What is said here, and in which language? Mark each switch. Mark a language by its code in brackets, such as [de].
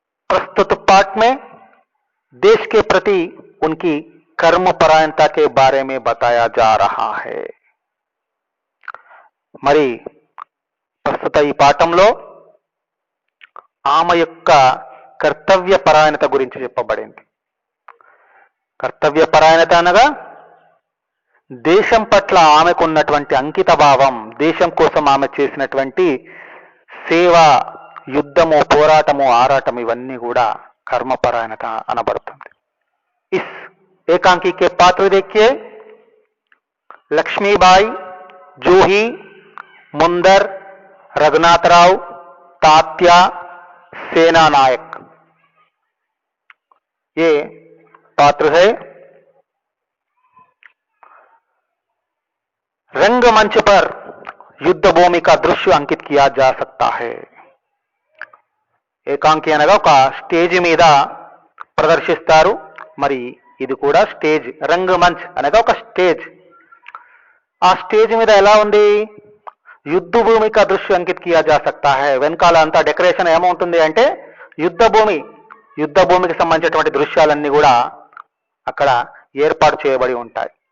[hi] प्रस्तुत पाठ में देश के प्रति उनकी कर्मपरायणता के बारे में बताया जा रहा है. [te] మరి ప్రస్తుత ఈ పాఠంలో ఆమె యొక్క కర్తవ్య పరాయణత గురించి చెప్పబడింది. కర్తవ్య పరాయణత అనగా దేశం పట్ల ఆమెకున్నటువంటి అంకిత భావం, దేశం కోసం ఆమె చేసినటువంటి సేవ, యుద్ధము, పోరాటము, ఆరాటం, ఇవన్నీ కూడా కర్మపరాయణత అనబడుతుంది. [hi] इस एकांकी के पात्र देखिए, लक्ष्मीबाई, जूही, मुंदर, रघुनाथराव, तात्या, सेना नायक, ये पात्र है. रंगमंच पर युद्ध भूमि का दृश्य अंकित किया जा सकता है. [te] ఏకాంకి అనగా ఒక స్టేజ్ మీద ప్రదర్శిస్తారు. మరి ఇది కూడా స్టేజ్. రంగమంచ్ అనగా ఒక స్టేజ్. ఆ స్టేజ్ మీద ఎలా ఉంది? [hi] యుద్ధ భూమి కా దృశ్య అంకిత్ కియా జా సక్తా హై. [te] వెనకాల అంతా డెకరేషన్ ఏమవుతుంది అంటే యుద్ధ భూమికి సంబంధించినటువంటి దృశ్యాలన్నీ కూడా అక్కడ ఏర్పాటు చేయబడి ఉంటాయి.